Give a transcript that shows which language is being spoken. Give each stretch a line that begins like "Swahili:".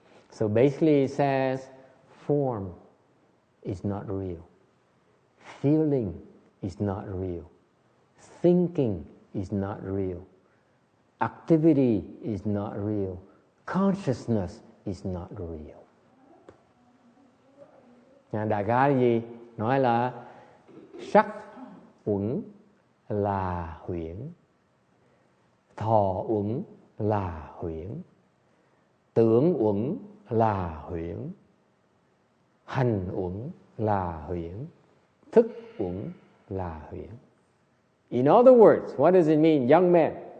English: So basically it says form is not real. Feeling is not real. Thinking is not real. Activity is not real. Consciousness is not real.
Vietnamese: Đại khái gì? Nói là sắc uẩn là huyễn, thọ uẩn là huyễn, tưởng uẩn là huyễn, hành uẩn là huyễn, thức uẩn là huyễn.
English: In other words, what does it mean, young man?